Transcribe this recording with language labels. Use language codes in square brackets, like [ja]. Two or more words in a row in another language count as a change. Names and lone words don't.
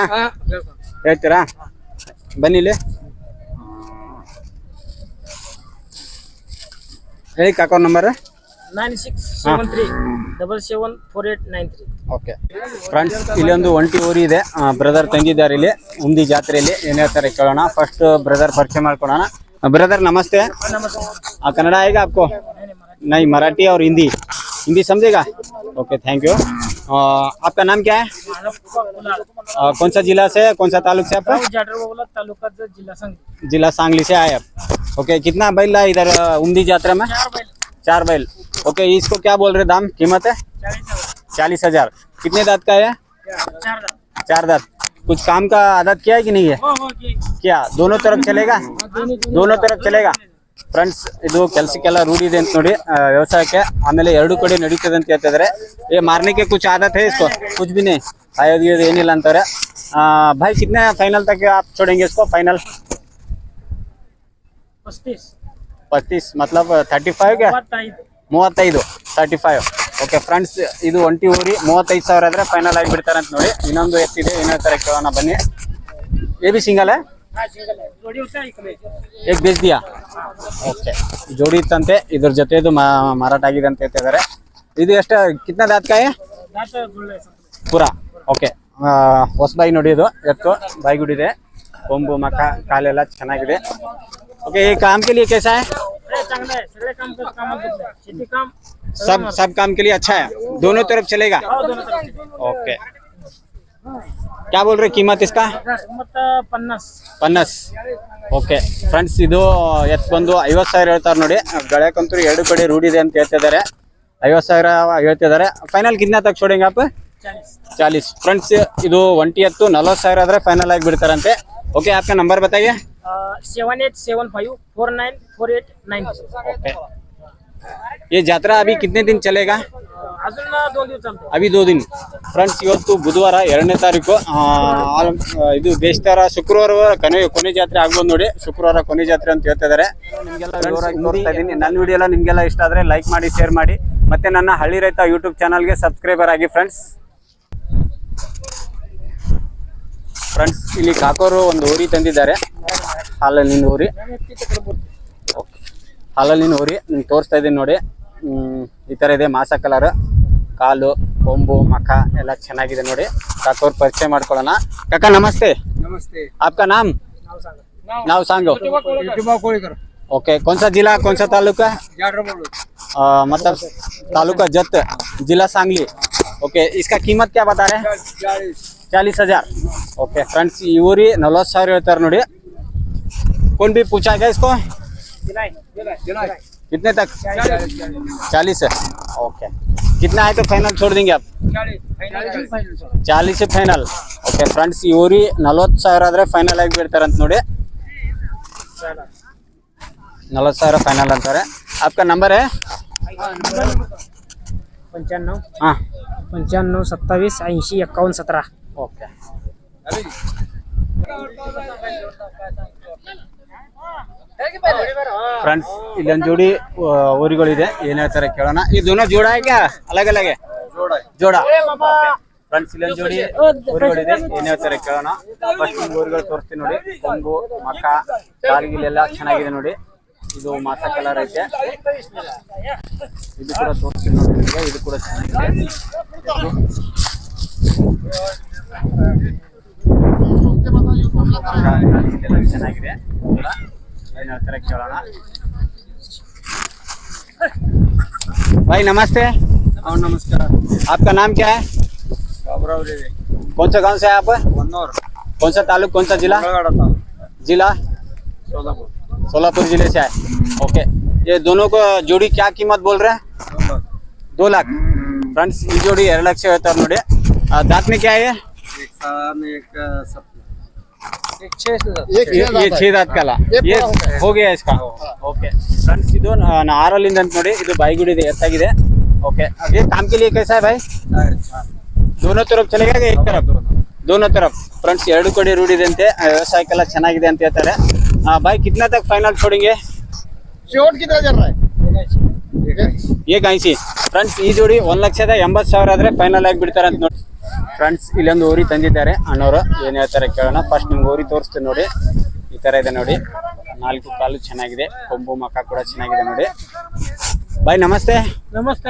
[kn] ಹೇಳ್ತೀರಾ? ಬನ್ನಿ ಇಲ್ಲಿ ಹೇಳಿ ಕಾಕಾ ನಂಬರ್. 9673774893. [en] OK friends, [kn] ಇಲ್ಲಿ ಒಂದು ಒಂಟಿ ಊರಿ ಇದೆ. ಬ್ರದರ್ ತಂಗಿದ್ದಾರೆ ಇಲ್ಲಿ ಉಂದಿ ಜಾತ್ರೆಯಲ್ಲಿ. ಏನ್ ಹೇಳ್ತಾರೆ ಕೇಳೋಣ. ಫಸ್ಟ್ ಬ್ರದರ್ ಪರಿಚಯ ಮಾಡ್ಕೊಳ್ಳೋಣ. [hi] ब्रदर नमस्ते। कन्नड़ आएगा आपको? नहीं, मराठी और हिंदी। हिंदी समझेगा? ओके, [en] thank you. [hi] आपका नाम क्या है? कौन सा जिला से, कौन सा तालुक से आपका? जिला सांगली से आए आप। ओके, कितना बैल है इधर उमदी यात्रा में? 4 बैल। ओके, इसको क्या बोल रहे दाम, कीमत है? 40,000। कितने दांत का है? 4 दांत। कुछ काम का आदत किया है कि नहीं है? क्या दोनों तरफ चलेगा? दोनों तरफ चलेगा। [kn] ಫ್ರೆಂಡ್ಸ್, ಇದು ಕೆಲಸಕ್ಕೆಲ್ಲ ರೂಢಿ ಇದೆ ಅಂತ ನೋಡಿ, ವ್ಯವಸಾಯಕ್ಕೆ. ಆಮೇಲೆ ಎರಡು ಕಡೆ ನಡೀತದೆ ಅಂತ ಹೇಳ್ತಿದ್ದಾರೆ. [hi] ये मारने के कुछ आदत है इसको? कुछ भी नहीं, [kn] ಆಯೋದು ಏನಿಲ್ಲ ಅಂತಾರೆ. [hi] भाई कितने फाइनल तक आप छोड़ेंगे इसको? फाइनल 35 मतलब 35 क्या? 35 35। [en] OK friends, [kn] ಇದು ಒಂಟಿ ಊರಿ 35,000 ಆದ್ರೆ ಫೈನಲ್ ಆಗಿ ಬಿಡ್ತಾರೆ ಅಂತ ನೋಡಿ. ಇನ್ನೊಂದು ಎತ್ತಿದೆ, ಏನ್ ಹೇಳ್ತಾರೆ ಕೇಳೋಣ ಬನ್ನಿ. [hi] ये भी सिंगल है? एक बेच दिया। ओके, जोड़ी [kn] ಇತ್ತಂತೆ, ಇದ್ರ ಜೊತೆದು ಮಾರಾಟ ಆಗಿದೆ ಅಂತ ಹೇಳ್ತಿದ್ದಾರೆ. ಇದು ಎಷ್ಟು, [hi] कितना दांत का है? ಪೂರಾ. [kn] ಓಕೆ, ಹೊಸಬಾಯಿ ನೋಡಿ, ಇದು ಎತ್ತು ಬಾಯಿಗುಡಿದೆ, ಕೊಂಬು ಮಕ ಕಾಲೆಲ್ಲ ಚೆನ್ನಾಗಿದೆ. [hi] ओके, ये काम के लिए कैसा है? सब काम के लिए अच्छा है, दोनों तरफ चलेगा। ओके, क्या बोल रहे कीमत इसका? [kn] 50। [en] OK friends, [kn] ಇದು ಎತ್ತು ಬಂದು 50,000 ಹೇಳ್ತಾರೆ ನೋಡಿ. ಗಳ್ಯಾಕಂತೂ ಎರಡು ಕಡೆ ರೂಢಿದೆ ಅಂತ ಹೇಳ್ತಿದ್ದಾರೆ. [hi] 50,000 ಹೇಳ್ತಿದ್ದಾರೆ. ಫೈನಲ್ ಕಿतना तक छोड़ेंगे आप? 40। [kn] ಫ್ರೆಂಡ್ಸ್, ಇದು ಒಂಟಿ ಎತ್ತು 40,000 ಆದ್ರೆ ಫೈನಲ್ ಆಗಿ ಬಿಡ್ತಾರಂತೆ. [hi] ओके, आपका नंबर बताइए। 7875494890। ओके, ये यात्रा अभी कितने दिन चलेगा? अभी 2 दिन। [kn] ಫ್ರೆಂಡ್ಸ್, ಇವತ್ತು ಬುಧವಾರ 2ನೇ ತಾರೀಕು. ಇದು ಬೇಸ್ತಾರ ಶುಕ್ರವಾರ ಕೊನೆ ಜಾತ್ರೆ ಆಗ್ಬೋದು ನೋಡಿ. ಶುಕ್ರವಾರ ಕೊನೆ ಜಾತ್ರೆ ಅಂತ ಹೇಳ್ತಿದ್ದಾರೆ. ನಿಮ್ಗೆಲ್ಲ ಜೋರಾಗಿ ತೋರಿಸ್ತಾ ಇದ್ದೀನಿ. ನನ್ನ ವಿಡಿಯೋ ಎಲ್ಲ ನಿಮ್ಗೆಲ್ಲ ಇಷ್ಟ ಆದ್ರೆ ಲೈಕ್ ಮಾಡಿ, ಶೇರ್ ಮಾಡಿ, ಮತ್ತೆ ನನ್ನ ಹಳ್ಳಿ ರೈತ ಯೂಟ್ಯೂಬ್ ಚಾನಲ್ಗೆ ಸಬ್ಸ್ಕ್ರೈಬರ್ ಆಗಿ ಫ್ರೆಂಡ್ಸ್. ಫ್ರೆಂಡ್ಸ್, ಇಲ್ಲಿ ಕಾಕೋರು ಒಂದು ಊರಿ ತಂದಿದ್ದಾರೆ, ಹಾಲಲ್ಲಿನ ಊರಿ. ಹಾಲಲ್ಲಿನ ಊರಿ ನಿಮ್ಗೆ ತೋರಿಸ್ತಾ ಇದ್ದೀನಿ ನೋಡಿ. ಈ ಥರ ಇದೆ, ಮಾಸ ಕಲರ್, ಕಾಲು, ಕೊಂಬು ಮಕ ಎಲ್ಲ ಚೆನ್ನಾಗಿದೆ ನೋಡಿ. ಕಾಕೋರ್ ಪರಿಚಯ ಮಾಡ್ಕೊಳ್ಳೋಣ. ಕಾಕಾ ನಮಸ್ತೆ। [hi] नमस्ते। आपका नाम? [mr] नाव सांगो। [hi] ओके, कौन सा जिला, कौन सा तालुका? मतलब तालुका जत, जिला सांगली। ओके, इसका कीमत क्या बता रहे हैं? [kn] 40,000। [en] OK friends, [kn] यूरी 40,000 ಹೇಳ್ತಾರೆ ನೋಡಿ. कौन भी पूछा क्या इसको? कितने तक? 40 है। ओके, कितना है तो फाइनल छोड़ देंगे आप? [hi] 40 से फाइनल। [en] OK friends, [kn] यूरी 40,000 ಆದ್ರೆ ಫೈನಲ್ ಆಗಿ ಬಿಡ್ತಾರೆ ಅಂತ ನೋಡಿ. 40,000 ಫೈನಲ್ ಅಂತಾರೆ. [hi] आपका नंबर है? 95 हाँ 95 27 80 51 17। [en] OK friends, [kn] ಇಲ್ಲೊಂದು ಜೋಡಿ ಊರುಗಳಿದೆ, ಏನ್ ಹೇಳ್ತಾರೆ ಕೇಳೋಣ. [hi] ಈ दोनों जोड़ा है क्या? अलग अलग है? जोड़ा। [kn] ಫ್ರೆಂಡ್ಸ್, ಇಲ್ಲೊಂದು ಜೋಡಿ ಊರುಗಳಿದೆ, ಏನ್ ಹೇಳ್ತಾರೆ ಕೇಳೋಣ. ಫಸ್ಟ್ ಊರುಗಳು ತೋರಿಸ್ತೀನಿ ನೋಡಿ. ಕೊಂಬು ಮಕ ಕಾಲಿಗಿಲೆಲ್ಲ ಚೆನ್ನಾಗಿದೆ ನೋಡಿ. ಇದು ಮಾಸ ಕಲರ್ ಐತೆ. ಇದು ಕೂಡ ತೋರಿಸ್ತೀನಿ ನೋಡಿ ನಿಮಗೆ. ಇದು ಕೂಡ ಚೆನ್ನಾಗಿದೆ. ಇದೆಲ್ಲ ಚೆನ್ನಾಗಿದೆ ಕೂಡ. ಏನ್ ಹೇಳ್ತಾರೆ ಕೇಳೋಣ. [hi] भाई नमस्ते। नमस्कार। आपका नाम क्या है? कौन सा गांव से है आप? कौन सा तालुक, कौन सा जिला? जिला सोलापुर जिले से आए। ओके, ये दोनों को जोड़ी क्या कीमत बोल रहे हैं? [kn] 2 लाख। फ्रेंड्स ಈ ಜೋಡಿ 2 ಲಕ್ಷ ಹೇಳ್ತಾರೆ ನೋಡಿ. [hi] दांत में क्या है? ये 6 दांत काला. ये हो गया इसका. [en] OK friends, [kn] ಇದು ಆರಲ್ಲಿಂದ ಅಂತ ನೋಡಿ. ಇದು ಬಾಯಿಗುಡಿ ಇದೆ, ಎತ್ತಾಗಿದೆ. [hi] ओके, अब ये काम के लिए कैसा है भाई? दोनों तरफ चलेगा कि एक तरफ? दोनों तरफ. [kn] फ्रेंड्स ಎರಡು ಕಡೆ ರೂಢಿದೆ ಅಂತೆ. ವ್ಯವಸಾಯಕ್ಕೆಲ್ಲ ಚೆನ್ನಾಗಿದೆ ಅಂತ ಹೇಳ್ತಾರೆ. [hi] भाई कितना तक फाइनल छोड़ेंगे? शॉर्ट कितना चल रहा है? एक 80. [kn] ಫ್ರೆಂಡ್ಸ್ ಈ ಜೋಡಿ 1,80,000 ಆದ್ರೆ ಫೈನಲ್ ಆಗಿ ಬಿಡ್ತಾರೆ ಅಂತ ನೋಡಿ. ಫ್ರೆಂಡ್ಸ್ ಇಲ್ಲೊಂದು ಓರಿ ತಂದಿದ್ದಾರೆ ಅಣ್ಣವರು. ಏನ್ ಹೇಳ್ತಾರೆ ಕೇಳೋಣ. ಫಸ್ಟ್ ನಿಮ್ಗೆ ಓರಿ ತೋರಿಸ್ತೀನಿ ನೋಡಿ. ಈ ತರ ಇದೆ ನೋಡಿ. 4 ಕಾಲು ಚೆನ್ನಾಗಿದೆ. ಕೊಂಬು ಮಕ್ಕ ಕೂಡ ಚೆನ್ನಾಗಿದೆ ನೋಡಿ. [hi] भाई नमस्ते। नमस्ते।